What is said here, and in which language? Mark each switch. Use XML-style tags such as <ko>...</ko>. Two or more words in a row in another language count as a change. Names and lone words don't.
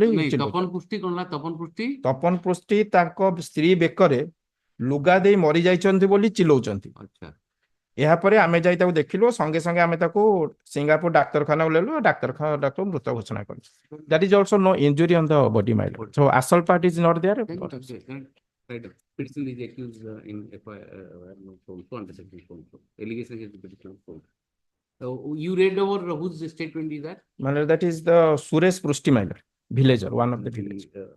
<or>ତପନ ପୃଷ୍ଟି କଣ ହେଲା? ତପନ ପୃଷ୍ଟି ତାଙ୍କ ସ୍ତ୍ରୀ ବେକରେ ଲୁଗା ଦେଇ ମରିଯାଇଛନ୍ତି ବୋଲି ଚିଲଉଛନ୍ତି ଏହାପରେ ଆମେ ଯାଇ ତାକୁ ଦେଖିଲୁ ସଙ୍ଗେ ସଙ୍ଗେ ଆମେ ତାକୁ ସିଙ୍ଗାପୁର ଡାକ୍ତରଖାନାକୁ ନେଲୁ ଡାକ୍ତର ମୃତ ଘୋଷଣା କଲୁ</or> <en>that is also no injury on the body my lord. So assault part is not there. Right. Petition is accused in FIR also under section 4. Allegation against the petitioner. So you read over whose statement is that? My lord, that is the Suresh Prusti my lord, villager, one of the village.</en>